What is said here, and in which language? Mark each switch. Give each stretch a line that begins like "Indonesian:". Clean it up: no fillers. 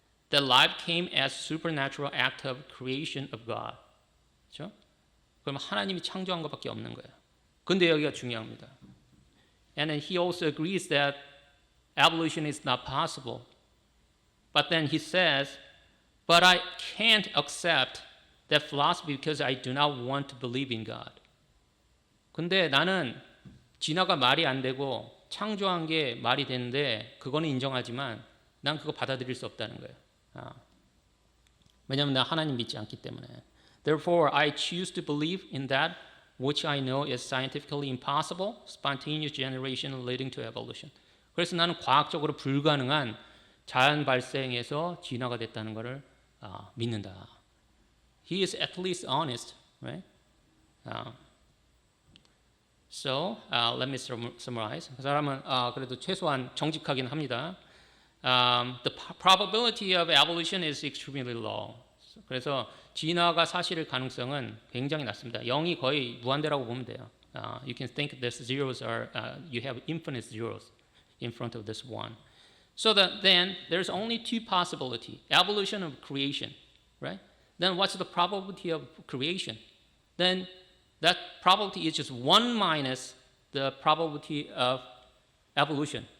English: That life came as supernatural act of creation of God.
Korean: 그렇죠? 그럼 하나님이 창조한 것밖에 없는 거예요. 근데 여기가 중요합니다.
English: And then he also agrees that evolution is not possible. But then he says, but I can't accept that philosophy because I do not want to believe in God.
Korean: 근데 나는 진화가 말이 안 되고 창조한 게 말이 되는데 그거는 인정하지만 난 그거 받아들일 수 없다는 거예요. 왜냐하면 나 하나님 믿지 않기 때문에.
English: Therefore, I choose to believe in that which I know is scientifically impossible, spontaneous generation leading to evolution.
Korean: 그래서 나는 과학적으로 불가능한 자연 발생에서 진화가 됐다는 것을 믿는다.
English: He is at least honest, right? So let me summarize.
Korean: 그 사람은 그래도 최소한 정직하긴 합니다.
English: The probability of evolution is extremely low.
Korean: 그래서 진화가 사실일 가능성은 굉장히 낮습니다. 0이 거의 무한대라고 보면 돼요.
English: You can think this zeros are you have infinite zeros in front of this one. So then there's only two possibility: evolution of creation, right? Then what's the probability of creation? Then that probability is just 1 minus the probability of evolution.